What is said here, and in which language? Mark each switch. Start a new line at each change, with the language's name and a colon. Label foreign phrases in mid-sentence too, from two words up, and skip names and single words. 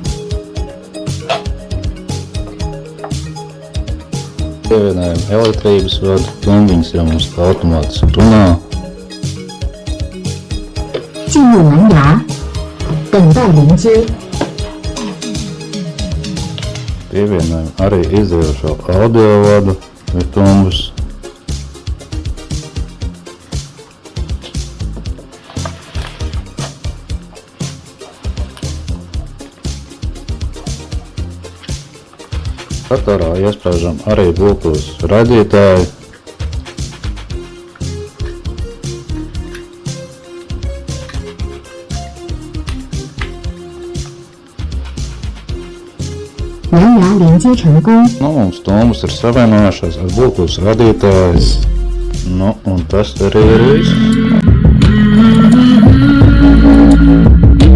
Latvian: Pievienojam elektrības vadu, tumbiņas jau mums kā automāts tunā.
Chinese: 进入蓝牙，等待连接。
Latvian: Pievienojam arī izējošo audio vadu vai tumbas. Datorā iespēžam arī Bluetooth raidītāju.
Chinese: 蓝牙连接成功。
Latvian: Mums tumbas ir savienojušās ar Bluetooth radītāju. Un tas arī ir viss.